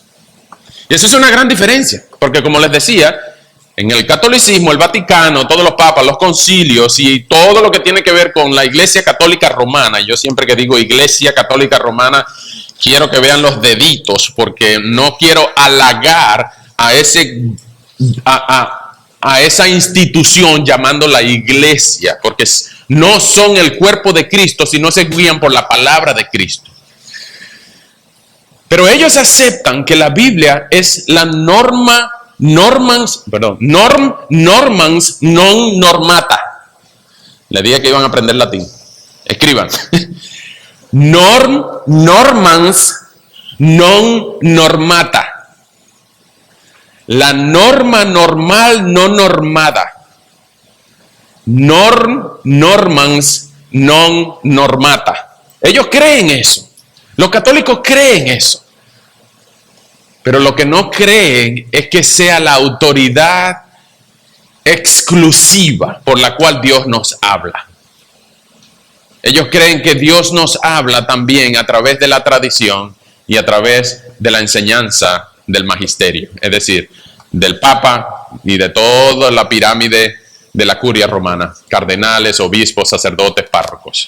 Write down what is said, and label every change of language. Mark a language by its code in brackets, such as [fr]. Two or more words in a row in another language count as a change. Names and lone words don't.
[es] Y eso es una gran diferencia, porque como les decía, en el catolicismo, el Vaticano, todos los papas, los concilios y todo lo que tiene que ver con la Iglesia Católica Romana, yo siempre que digo Iglesia Católica Romana, quiero que vean los deditos, porque no quiero halagar a esa institución llamándola iglesia, porque no son el cuerpo de Cristo, sino se guían por la palabra de Cristo. Pero ellos aceptan que la Biblia es la [la] normans non normata. [es] Le dije que iban a aprender latín. Escriban. [la] Normans non normata. [es] La norma normal no normada. [la] Normans non normata. [es] Ellos creen eso. Los católicos creen eso. Pero lo que no creen es que sea la autoridad exclusiva por la cual Dios nos habla. Ellos creen que Dios nos habla también a través de la tradición y a través de la enseñanza del magisterio, es decir, del Papa, ni de toda la pirámide de la curia romana, cardenales, obispos, sacerdotes, párrocos.